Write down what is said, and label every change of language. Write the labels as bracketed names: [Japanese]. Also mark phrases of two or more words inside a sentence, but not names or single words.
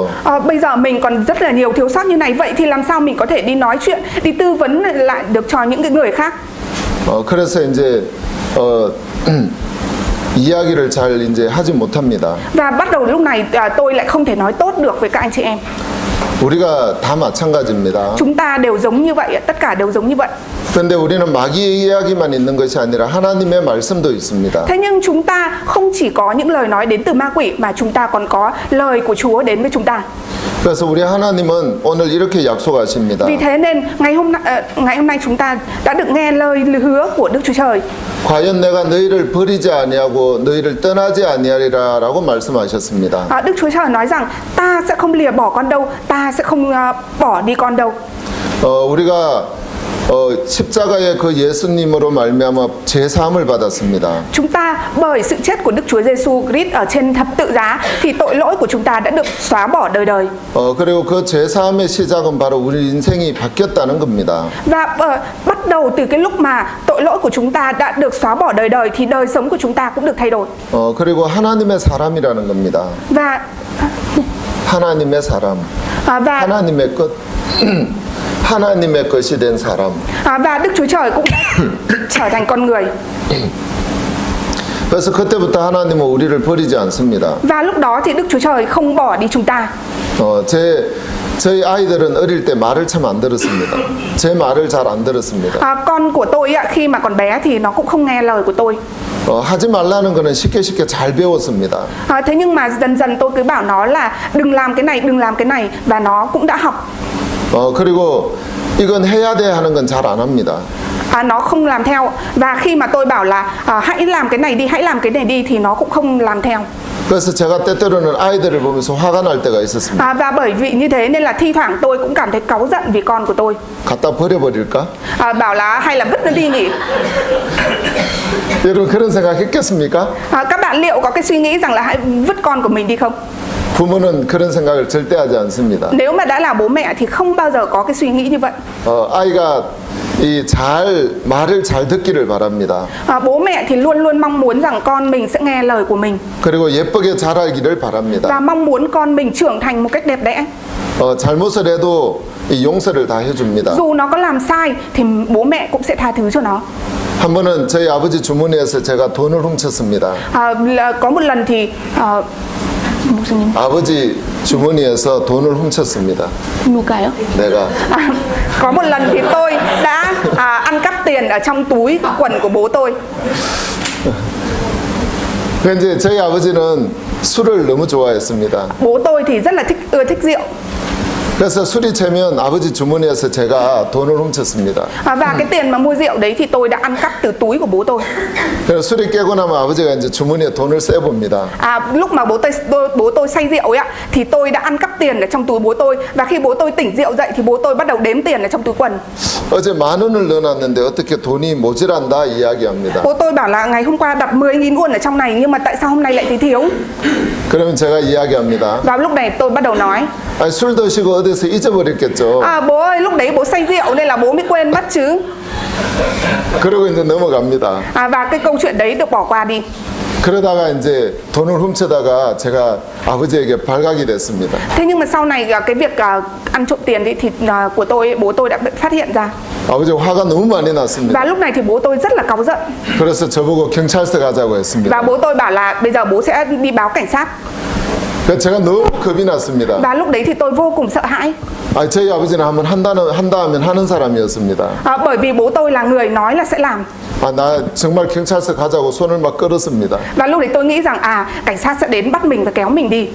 [Vietnamese] Bây giờ mình còn rất là nhiều thiếu sót như này, vậy thì làm sao mình có thể đi nói chuyện, đi tư vấn lại được cho những cái người khác? [Korean] 그래서 이제 이야기를 잘 이제 하지 못합니다. [Vietnamese] Và bắt đầu lúc này tôi lại không thể nói tốt được với các anh chị em. [Korean] 우리가 다 마찬가지입니다. [Vietnamese] Chúng ta đều giống như vậy, tất cả đều giống như vậy. [Korean] 그런데 우리는 마귀의 이야기만 있는 것이 아니라 하나님의 말씀도 있습니다. [Vietnamese] Thế nhưng chúng ta không chỉ có những lời nói đến từ ma quỷ mà chúng ta còn có lời của Chúa đến với chúng ta. [Korean] 그래서 우리 하나님은 오늘 이렇게 약속하십니다. [Vietnamese] Vì thế nên ngày hôm nay chúng ta đã được nghe lời hứa của Đức Chúa Trời. [Korean] 과연 내가 너희를 버리지 아니하고 너희를 떠나지 아니하리라라고 말씀하셨습니다. [Vietnamese] Đức Chúa Trời nói rằng ta sẽ không lìa bỏ con đâu, ta sẽ không bỏ đi con đâu. [Korean] 우리가 십자가의 그 예수님으로 말미암아 죄 사함을 받았습니다. [Vietnamese] Chúng ta bởi sự chết của Đức Chúa Giêsu Christ ở trên thập tự giá thì tội lỗi của chúng ta đã được xóa bỏ đời đời. [Korean] 그리고 그 죄 사함의 시작은 바로 우리 인생이 바뀌었다는 겁니다. [Vietnamese] Và bắt đầu từ cái lúc mà tội lỗi của chúng ta đã được xóa bỏ đời đời thì đời sống của chúng ta cũng được thay đổi. [Korean] 그리고 하나님의 사람이라는 겁니다. [Vietnamese] Và [Korean] 하나님의 사람. 하나님의 것. 하나님의 것이 된 사람. [Vietnamese] Và Đức Chúa Trời cũng đã trở thành con người. [Korean] 그래서 그때부터 하나님은 우리를 버리지 않습니다. [Vietnamese] Và lúc đó thì Đức Chúa Trời không bỏ đi chúng ta. [Korean] 저희 아이들은 어릴 때 말을 참 안 들었습니다. 제 말을 잘 안 들었습니다. [Vietnamese] Con của tôi khi mà còn bé thì nó cũng không nghe lời của tôi. [Korean] 하지 말라는 거는 쉽게 잘 배웠습니다. [Vietnamese] Thế nhưng mà dần dần tôi cứ bảo nó là đừng làm cái này, đừng làm cái này và nó cũng đã học. [Korean] 그리고 이건 해야 돼 하는 건 잘 안 합니다. [Vietnamese] Nó không làm theo. Và khi mà tôi bảo là hãy làm cái này đi, hãy làm cái này đi thì nó cũng không làm theo. [Korean] 그래서 제가 때때로는 아이들을 보면서 화가 날 때가 있었습니다. [Vietnamese] Và bởi vì như thế nên là thi thoảng tôi cũng cảm thấy cáu giận vì con của tôi. [Korean] 갖다 버려버릴까? [Vietnamese] Bảo là hay là vứt nó đi nhỉ? [Korean] 여러분 그런 생각 했겠습니까? [Vietnamese] Các bạn liệu có cái suy nghĩ rằng là hãy vứt con của mình đi không? [Korean] 부모는 그런 생각을 절대 하지 않습니다. [Vietnamese] Nếu mà đã là bố mẹ thì không bao giờ có cái suy nghĩ như vậy. [Korean] 아이가 말을 잘 듣기를 바랍니다. [Vietnamese] Bố mẹ thì luôn luôn mong muốn rằng con mình sẽ nghe lời của mình. [Korean] 그리고 예쁘게 자라기를 바랍니다. [Vietnamese] Và mong muốn con mình trưởng thành một cách đẹp đẽ. [Korean] 잘못을 해도 용서를 다 해줍니다. [Vietnamese] Dù nó có làm sai thì bố mẹ cũng sẽ tha thứ cho nó. [Korean] 한 번은 저희 아버지 주머니에서 제가 돈을 훔쳤습니다. [Vietnamese] Có một lần thì [Korean] 아버지 주머니에서 돈을 훔쳤습니다. 누가요? 내가. [Vietnamese] Có một lần thì tôi đã ăn cắp tiền ở trong túi quần của bố tôi. [Korean] 이제 저희 아버지는 술을 너무 좋아했습니다. [Vietnamese] Bố tôi thì rất là ưa thích rượu. [Korean] 그래서 술이 채면 아버지 주머니에서 제가 돈을 훔쳤습니다. [Vietnamese] Và cái tiền mà mua rượu đấy thì tôi đã ăn cắp từ túi của bố tôi. [Korean] 그래서 술이 깨고 나면 아버지가 이제 주머니에 돈을 세 봅니다. [Vietnamese] Lúc mà bố tôi say rượu ấy ạ, thì tôi đã ăn cắp tiền ở trong túi bố tôi. Và khi bố tôi tỉnh rượu dậy thì bố tôi bắt đầu đếm tiền ở trong túi quần. [Korean] 어제 10,000원을 넣어놨는데 어떻게 돈이 모자란다 이야기합니다. [Vietnamese] Bố tôi bảo là ngày hôm qua đặt 10.000 won ở trong này nhưng mà tại sao hôm nay lại thấy thiếu? [Korean] 그러면 제가 이야기합니다. [Vietnamese] Và lúc này tôi bắt đầu nói. [Korean] 술 드시고 어디서 잊어버렸겠죠. [Vietnamese] Bố ơi, lúc đấy bố say rượu nên là bố mới quên mất chứ. [Korean] 그러고 이제 넘어갑니다. [Vietnamese] Và cái câu chuyện đấy được bỏ qua đi. [Korean] 그러다가 이제 돈을 훔쳐다가 제가 아버지에게 발각이 됐습니다. [Vietnamese] Thế nhưng mà sau này cái việc ăn trộm tiền thì của tôi, bố tôi đã phát hiện ra. [Korean] 아버지 화가 너무 많이 났습니다. [Vietnamese] Và lúc này thì bố tôi rất là cáu giận. [Korean] 그래서 저보고 경찰서 가자고 했습니다. [Vietnamese] Và bố tôi bảo là bây giờ bố sẽ đi báo cảnh sát. [Korean] 그래서 제가 너무 겁이 났습니다. [Vietnamese] Và lúc đấy thì tôi vô cùng sợ hãi. [Korean] 저희 아버지는 한번 한다 하면 하는 사람이었습니다. [Vietnamese] Bởi vì bố tôi là người nói là sẽ làm. [Korean] 나 정말 경찰서 가자고 손을 막 끌었습니다. [Vietnamese] Và lúc đấy tôi nghĩ rằng cảnh sát sẽ đến bắt mình và kéo mình đi.